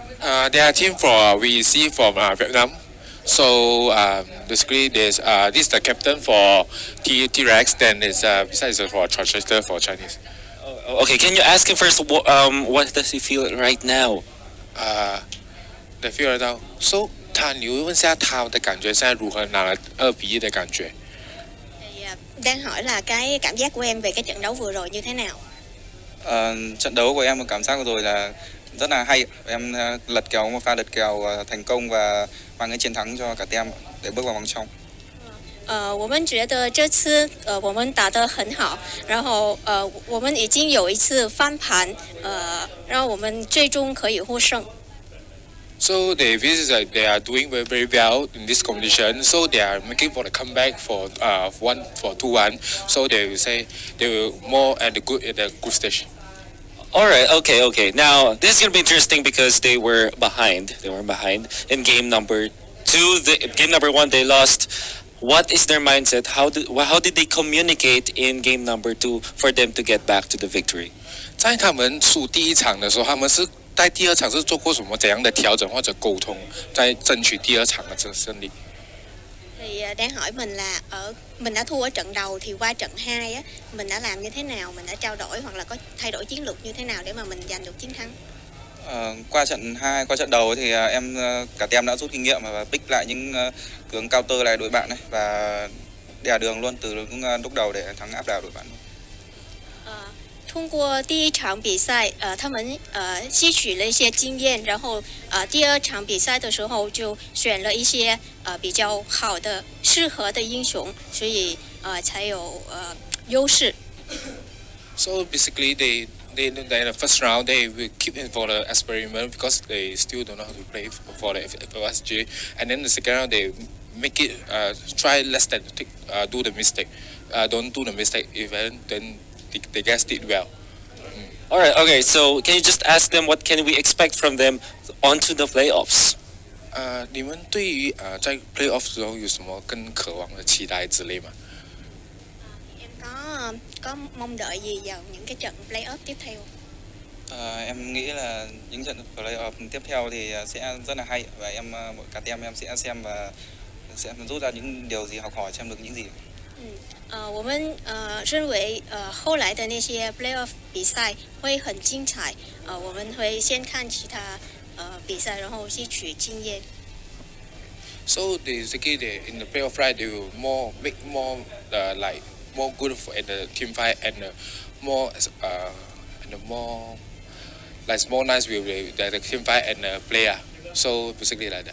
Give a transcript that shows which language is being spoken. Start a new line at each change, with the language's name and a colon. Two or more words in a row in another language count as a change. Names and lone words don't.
English: They are team for VEC from Vietnam. So basically, this is the captain for T-Rex. Then it's besides for translator for Chinese. Okay, can you ask him first? What does he feel right now? The feel right now. So
Chinese: 你会问下他的感觉现在如何？拿了2-1的感觉。
Vietnamese: Đang hỏi là cái cảm giác của em về cái trận đấu vừa rồi như thế nào? Trận đấu của em, cảm giác vừa rồi là rất là hay. Em lật kèo một pha lật kèo thành công và mang cái chiến thắng cho cả team để bước vào vòng trong.
Chinese: 我们觉得这次我们打得很好，然后我们已经有一次翻盘，然后我们最终可以获胜。
English: So they are doing very, very well in this competition. So they are making for the comeback for 2-1. So they will say they will more at the good stage. All right, okay. Now this is gonna be interesting because they were behind. They were behind in game number 2. Game number 1 they lost. What is their mindset? How did they communicate in game number 2 for them to get back to the victory?
Chinese: 在他们输第一场的时候，他们是在第二场是做过什么怎样的调整或者沟通，在争取第二场的这胜利。
Vietnamese: Thì đang hỏi mình là mình đã thua ở trận đầu thì qua trận 2 á mình đã làm như thế nào, mình đã trao đổi hoặc là có thay đổi chiến lược như thế nào để mà mình giành được chiến thắng. Qua trận 2, qua trận đầu thì em cả team đã rút kinh nghiệm và pick lại những hướng counter lại đội bạn này và đè đường luôn từ lúc đầu để thắng áp đảo đội bạn.
Chinese: 通过第一场比赛，他们吸取了一些经验，然后第二场比赛的时候就选了一些比较好的、适合的英雄，所以才有优势。
English: So basically, they in the first round they will keep it for the experiment because they still don't know how to play for the FOSG, and then the second round they make it try less than do the mistake. don't do the mistake. Even then they guessed it well. All right, okay. So can you just ask them what can we expect from them onto the playoffs?
Chinese: 你们对于在 playoff 时候有什么更渴望的期待之类吗？
Vietnamese: Em có mong đợi gì vào những cái trận playoff tiếp theo? Em nghĩ là những trận playoff tiếp theo thì sẽ rất là hay và cả team em sẽ xem và sẽ rút ra những điều gì, học hỏi xem được những gì.
Chinese: 我们认为后来的那些 playoff 比赛会很精彩。我们会先看其他比赛，然后吸取经验。
English: So basically, in the playoff fight, they will make more like more good for in the team fight and more like more nice with the team fight and the player. So basically like that.